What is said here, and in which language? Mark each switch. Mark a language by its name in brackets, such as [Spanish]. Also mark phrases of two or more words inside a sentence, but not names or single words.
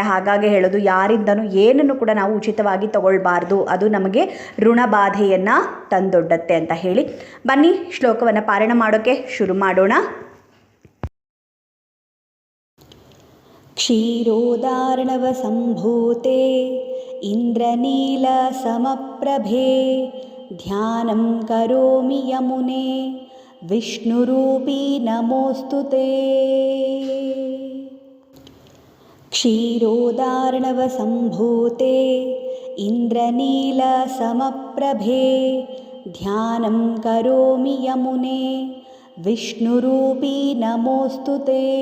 [Kannada] ಹಾಗಾಗಿ ಹೇಳೋದು, ಯಾರಿಂದನೂ ಏನನ್ನು ಕೂಡ ನಾವು ಉಚಿತವಾಗಿ ತಗೊಳ್ಬಾರ್ದು, ಅದು ನಮಗೆ ಋಣಬಾಧೆಯನ್ನು ತಂದೊಡ್ಡತ್ತೆ ಅಂತ ಹೇಳಿ. ಬನ್ನಿ ಶ್ಲೋಕವನ್ನು ಪಾರಾಯಣ ಮಾಡೋಕ್ಕೆ ಶುರು ಮಾಡೋಣ. [Sanskrit] ಕ್ಷೀರೋದಾರ್ಣವ ಸಂಭೂತೆ ಇಂದ್ರನೀಲ ಸಮಪ್ರಭೆ ಧ್ಯಾನಂ ಕರೋಮಿ ಯಮುನೆ ವಿಷ್ಣುರೂಪಿ ನಮೋಸ್ತುತೆ. ಕ್ಷೀರೋದಾರ್ಣವ ಸಂಭೂತೆ ಇಂದ್ರನೀಲ ಸಮಪ್ರಭೆ ಧ್ಯಾನಂ ಕರೋಮಿ ಯಮುನೆ ವಿಷ್ಣುರೂಪಿ ನಮೋಸ್ತುತೆ.